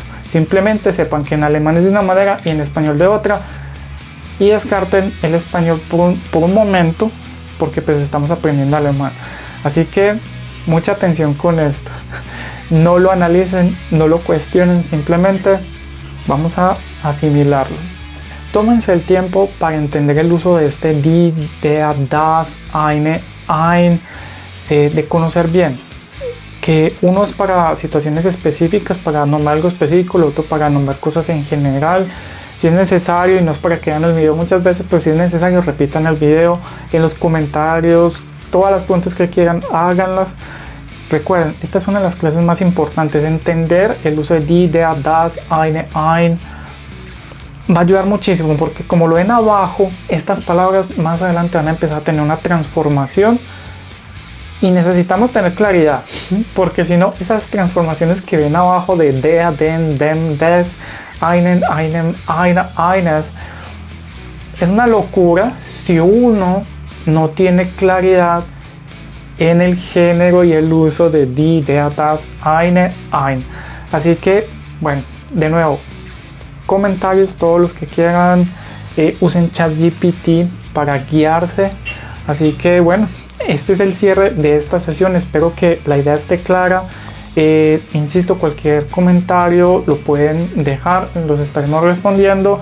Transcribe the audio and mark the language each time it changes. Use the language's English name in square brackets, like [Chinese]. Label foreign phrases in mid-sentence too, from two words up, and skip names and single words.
[Spanish] Simplemente sepan que en alemán es de una manera y en español de otra, y descarten el español por un momento, porque pues estamos aprendiendo alemán. Así que mucha atención con esto. No lo analicen, no lo cuestionen, simplemente vamos a asimilarlo. Tómense el tiempo para entender el uso de este [German] die, der, das, eine, ein, [Spanish] de conocer bien que uno es para situaciones específicas, para nombrar algo específico, el otro para nombrar cosas en general. Si es necesario, y no es para que vean el video muchas veces, pero si es necesario, repitan el video, en los comentarios, todas las preguntas que quieran, háganlas. Recuerden, esta es una de las clases más importantes, entender el uso de [German] die, der, das, eine, ein. [Spanish] Va a ayudar muchísimo, porque como lo ven abajo, estas palabras más adelante van a empezar a tener una transformación, y necesitamos tener claridad, porque si no, esas transformaciones que ven abajo de [German] der, den, dem, des, einen, einem, einer, eines, [Spanish] es una locura si uno no tiene claridad en el género y el uso de [German] die, der, das, eine, ein. [Spanish] Así que, bueno, de nuevo, comentarios todos los que quieran, usen ChatGPT para guiarse. Así que bueno, este es el cierre de esta sesión, espero que la idea esté clara. Insisto, cualquier comentario lo pueden dejar, los estaremos respondiendo.